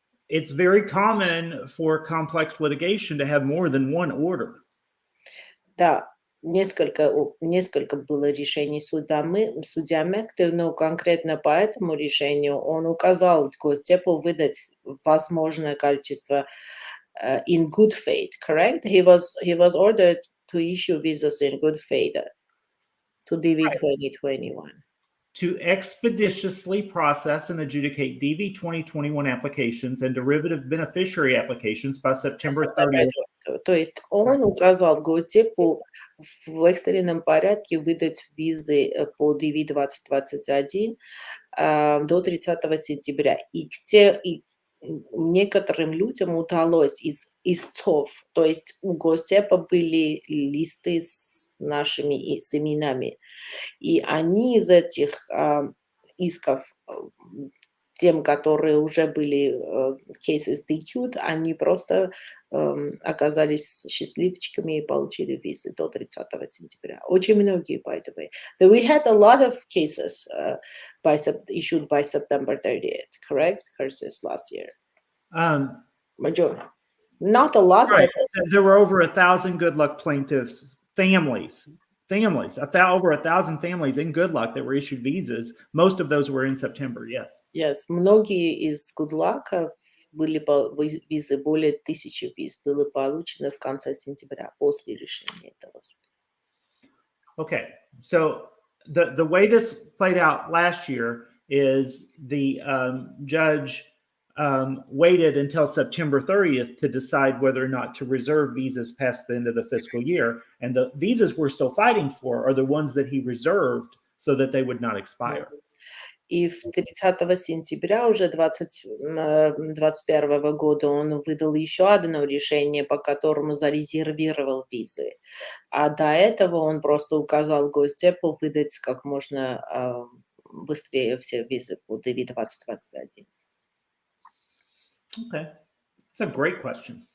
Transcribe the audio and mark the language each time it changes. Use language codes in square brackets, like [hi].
[en] It's very common for complex litigation to have more than one order. [ru] Да, несколько было решений судья Мехты, но конкретно по этому решению он указал Госдепу выдать возможное количество [en] in good faith, correct? He was ordered to issue visas in good faith to DV 2021. To expeditiously process and adjudicate DV 2021 applications and derivative beneficiary applications by September 30th. [ru] То есть он указал Госдепу в экстренном порядке выдать визы по DV 2021 до 30 сентября. И некоторым людям удалось из истцов, то есть у Госдепа были листы с нашими именами, и они из этих исков, тем, которые уже были [en] cases DQ'd, [ru] они просто оказались счастливчиками и получили визы до 30 сентября. Очень многие, [en] by the way. We had a lot of cases issued by September 30th, correct? Versus last year. Majority. Not a lot, right. but... There were over 1,000 Good Luck plaintiffs, families, over 1,000 families in Good Luck that were issued visas. Most of those were in September, yes. [ru] Yes, многие из Good Luck были визы, более 1000 виз было получено в конце сентября после решения этого суда. [en] Okay, so the way this played out last year is the judge waited until September 30th to decide whether or not to reserve visas past the end of the fiscal year. And the visas we're still fighting for are the ones that he reserved so that they would not expire. [ru] И 30 сентября уже 2021 года он выдал еще одно решение, по которому зарезервировал визы. А до этого он просто указал Госдепу выдать как можно быстрее все визы по DV 2021. [en] Okay, that's a great question.